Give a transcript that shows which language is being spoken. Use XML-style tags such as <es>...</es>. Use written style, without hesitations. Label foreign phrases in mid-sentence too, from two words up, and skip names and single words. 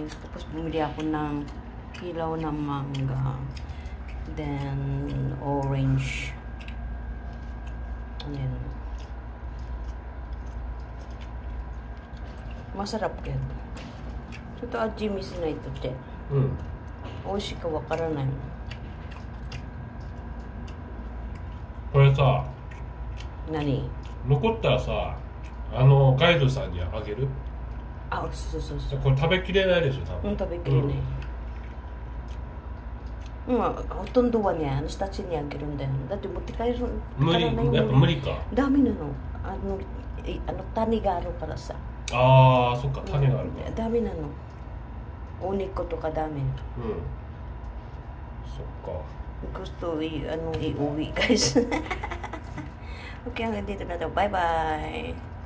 <tl>Tapos bumili ako ng kilaw ng mangga.</tl> <en>Then orange.</en> <tl>Ayan. Masarap yan. Ito Jimmy's na ito, che.</tl> <ja>美味しいかわからない。これさ、何？残ったらさ、ガイドさんにあげる？あ、そうそうそう。これ食べきれないでしょ、多分。食べきれない。ほとんどはね、人たちにあげるんだよ。だって持って帰るからないよ。やっぱ無理か。ダメなの。種があるからさ。ああ、そっか、種があるから。ダメなの。お肉とかダメ。そっか。</ja> <tl>Gusto iuwi guys. Okay, hanggang dito na daw.</tl> <en>Bye-bye.</en>